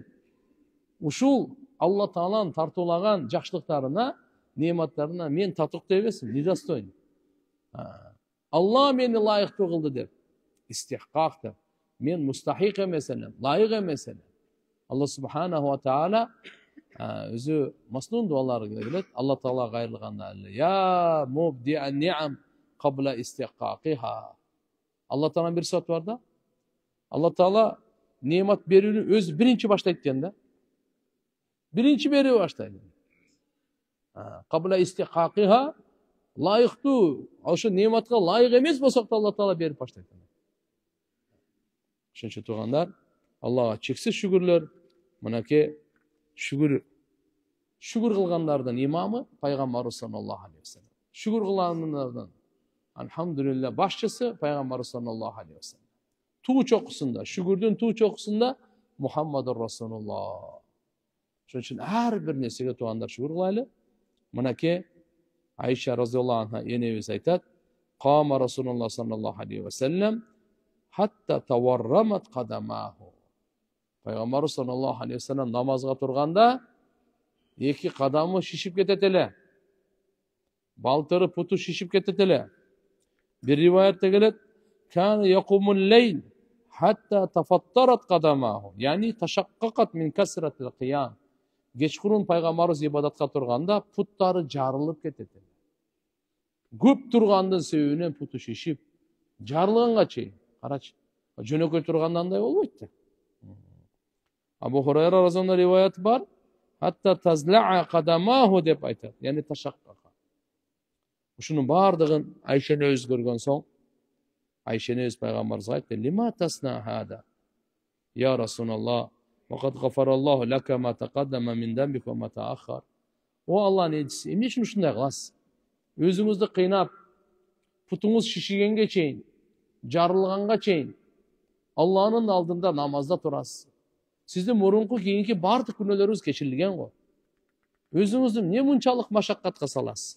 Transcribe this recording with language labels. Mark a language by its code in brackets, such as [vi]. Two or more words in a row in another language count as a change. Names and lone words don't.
[ky] Ушул Алла Тааланын тартуулаган жакшылыктарына, нематтарына мен татыктуу эмесмин, недостойн. Алла мени лайыктуу кылды деп, истихкак деп, мен мустахик эмес элем, лайык эмес элем. Алла [ar] سبحانه وتعالى [ky] өзү маснун дуалары келет. [ar] Алла Таала кайрылганда يا مبدئ النعم قبل استحقاقها. [ky] Алла Тааланын бир сыйфаты бар да. Алла Таала немат берүүнү өзү биринчи баштайт экен да. Биринчи берип баштайт. [ar] قبل استحقاقها [ky] layıktуу, ошо нематка лайык эмес болсок да Алла Таала берип баштайт. Ошончо туугандар, Аллага чексиз шүгүрлөр. Мынакей шүгүр кылгандардын имамы пайгамбарыбыз [ar] صلى الله عليه وسلم. [ky] Шүгүр кылгандардын алхамдулилля башчысы пайгамбарыбыз [ar] صلى الله عليه وسلم. [ky] Туу чокусунда, шүгүрдүн туу чокусунда [ar] محمد رسول الله. [ky] Ошон үчүн ар бир нерсеге туугандар шүгүр кылайлы. Мынакей Айша [ar] رضي الله عنها [ky] энебиз айтат: [ar] "كان رسول الله صلى الله عليه وسلم حتى تورمت قدماه." [ky] Пайгамбарыбыз [ar] صلى الله عليه وسلم [ky] намазга турганда эки кадамы шишип кетет эле. Балтыры путу шишип кетет эле. Бир риваятта келет: [ar] "كان يقوم الليل حتى تتفطر قدماه." يعني تشققت من كثرة القيام. [ky] Кечкурун пайгамбарыбыз ибадатка турганда путтары жарылып кетет. Көп тургандын себебинен путу шишип, жарылганга чейин. Карачы. Жөнөкөй тургандандай болбойт да. Абу Хурайра разияллаху риваят бар. [ar] حتى تزلع قدماه деп айтат. يعني تشقق. [ky] Ушунун бардыгын Айшени өз көргөн соң, Айшени өз пайгамбарыбызга айтты: [ar] "لم تصنع هذا? يا رسول الله وقد غفر الله لك ما تقدم من ذنبك وما تأخر." [ky] О Аллахтын элчиси, эмне үчүн ушундай кыласыз? Өзүңүздү кыйнап, путуңуз шишигенге чейин, жарылганга чейин Аллахтын алдында намазда турасыз. Сиздин мурунку кийинки бардык күнөөлөрүңүз кечирилген го. Өзүңүздү эмне мынчалык машаккатка саласыз?